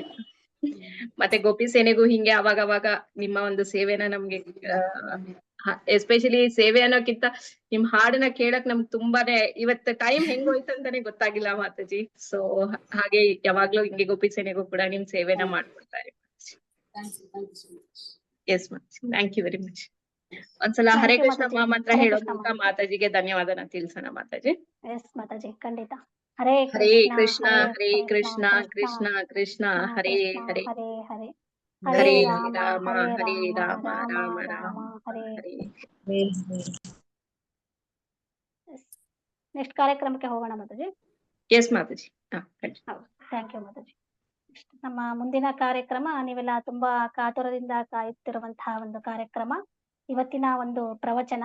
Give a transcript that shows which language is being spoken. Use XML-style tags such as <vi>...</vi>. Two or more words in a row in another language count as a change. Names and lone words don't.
<kn>ಮತ್ತೆ ಗೋಪಿ ಸೇನೆಗೂ ಹಿಂಗೆ ಅವಾಗ ನಿಮ್ಮ ಒಂದು ಸೇವೆನ ನಮ್ಗೆ ಎಸ್ಪೆಷಲಿ ಸೇವೆ ಅನ್ನೋಕ್ಕಿಂತ ನಿಮ್ ಹಾಡನ್ನ ಕೇಳಕ್ ನಮ್ಗೆ ತುಂಬಾನೇ ಇವತ್ತು ಟೈಮ್ ಹೆಂಗ್ ಹೋಯ್ತು ಅಂತಾನೆ ಗೊತ್ತಾಗಿಲ್ಲ ಮಾತಾಜಿ. ಸೊ ಹಾಗೆ ಯಾವಾಗ್ಲೂ ಹಿಂಗೆ ಗೋಪಿ ಸೇನೆಗೂ ಕೂಡ ನಿಮ್ ಸೇವೆನ ಮಾಡ್ಕೊಡ್ತಾರೆ.</kn> <en>yes Mataji, thank you very much.</en> <kn>ಒಂದ್ಸಲ ಹರೇ ಕೃಷ್ಣ ಮಂತ್ರ ಹೇಳೋ ಮೂಲಕ ಮಾತಾಜಿಗೆ ಧನ್ಯವಾದನ ತಿಳಿಸೋಣ ಮಾತಾಜಿ. ಎಸ್ ಮಾತಾಜಿ, ಖಂಡಿತ.</kn> <sa>ಹರೇ ಹರೇ ಕೃಷ್ಣ ಹರೇ ಕೃಷ್ಣ ಕೃಷ್ಣ ಕೃಷ್ಣ ಹರೇ ಹರೇ, ಹರೇ ಹರೇ, ಹರೇ ರಾಮ ಹರೇ ರಾಮ ರಾಮ ರಾಮ ಹರೇ.</sa> <kn>ನೆಕ್ಸ್ಟ್ ಕಾರ್ಯಕ್ರಮಕ್ಕೆ ಹೋಗೋಣ ಮಾತಾಜಿ. ಎಸ್ ಮಾತಾಜಿ.</kn> <en>thank you Mataji.</en> <kn>ನಮ್ಮ ಮುಂದಿನ ಕಾರ್ಯಕ್ರಮ ನೀವೆಲ್ಲ ತುಂಬಾ ಕಾತುರದಿಂದ ಕಾಯುತ್ತಿರುವಂತಹ ಒಂದು ಕಾರ್ಯಕ್ರಮ, ಇವತ್ತಿನ ಒಂದು ಪ್ರವಚನ.</kn>